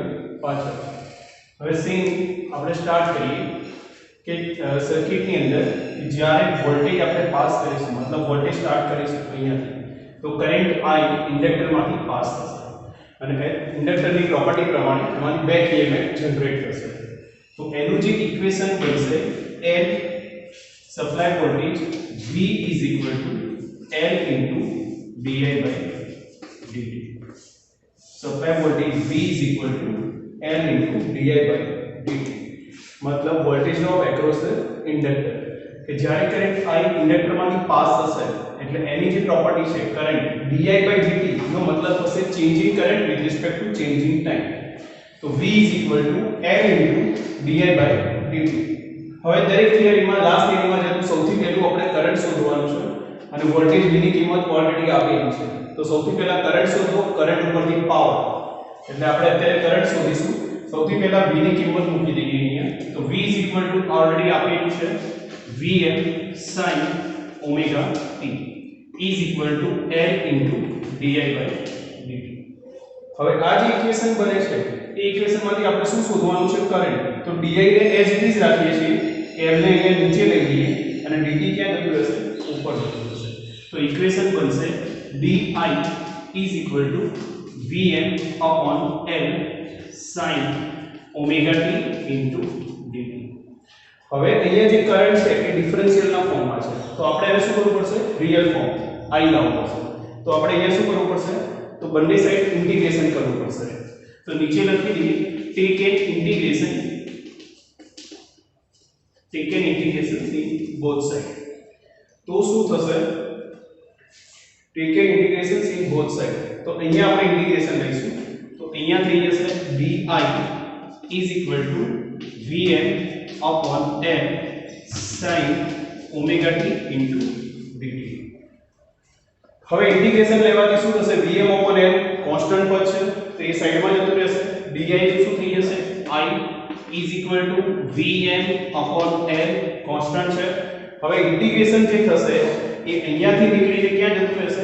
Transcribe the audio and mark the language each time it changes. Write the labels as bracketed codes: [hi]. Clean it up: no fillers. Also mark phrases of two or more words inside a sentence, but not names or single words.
[gu] પાછળ હવે સેમ આપણે સ્ટાર્ટ કરીએ કે સર્કિટની અંદર જ્યારે વોલ્ટેજ આપણે પાસ કરીશું મતલબ વોલ્ટેજ સ્ટાર્ટ કરીશું અહીંયાથી તો કરંટ I ઇન્ડક્ટરમાંથી પાસ થશે અને ઇન્ડક્ટરની પ્રોપર્ટી પ્રમાણે એમાંથી [en] back EMF [gu] જનરેટ થશે તો એનું જે ઇક્વેશન બનશે L [en] supply voltage V is equal to L into di/dt supply voltage V is equal to L into [gu] di/dt मतलब [en] voltage drop across the inductor [gu] કે જ્યારે કરંટ I ઇન્ડક્ટરમાંથી પાસ થશે એટલે એની જે પ્રોપર્ટી છે કરંટ di/dt નો મતલબ થશે [en] changing current with respect to changing time [gu] તો [en] V is equal to L into di/dt [gu] હવે દરેક થિયરીમાં લાસ્ટ થિયરીમાં જેમ સૌથી પહેલું આપણે કરંટ શોધવાનું છે અને વોલ્ટેજ V ની કિંમત ઓલરેડી આપેલી છે તો સૌથી પહેલા કરંટ શોધો કરંટ ઉપરથી પાવર એટલે આપણે અત્યારે કરંટ શોધીશું સૌથી પહેલા V ની કિંમત મૂકી દઈએ અહીંયા તો [en] V is equal to [gu] ઓલરેડી આપેલું છે [en] Vm sin omega t is equal to L into di/dt [gu] હવે આ જે ઇક્વેશન બને છે એ ઇક્વેશનમાંથી આપણે શું શોધવાનું છે કરંટ તો di ને [en] as it is [gu] રાખીએ છીએ L ને અહીંયા નીચે લઈ લઈએ અને dt ક્યાં જતું રહેશે ઉપર જતું રહેશે તો ઇક્વેશન બનશે [en] di is equal to Vm upon L sin omega t into dt [gu] હવે અહીંયા જે કરંટ છે એ ડિફરન્શિયલના ફોર્મમાં છે તો આપણે એને શું કરવું પડશે [en] real form [gu] I લાવવું પડશે તો આપણે અહીંયા શું કરવું પડશે તો બંને સાઈડ ઇન્ટિગ્રેશન કરવું પડશે તો નીચે લખી દઈએ [en] take an integration in both side [gu] તો શું થશે [en] take an integration in both side [gu] તો અહીંયા આપણે ઇન્ટિગ્રેશન લઈશું તો અહીંયા થઈ જશે [en] di is equal to Vm upon L sin omega t into dt [gu] હવે ઇન્ટિગ્રેશન લેવાથી શું થશે [en] Vm upon L [gu] કોન્સ્ટન્ટ પદ છે તો એ સાઈડમાં જતું રહેશે di શું થઈ જશે [en] I is equal to Vm upon L [gu] કોન્સ્ટન્ટ છે. હવે ઇન્ટિગ્રેશન જે થશે એ અહીંયાથી નીકળીને ક્યાં જતું રહેશે?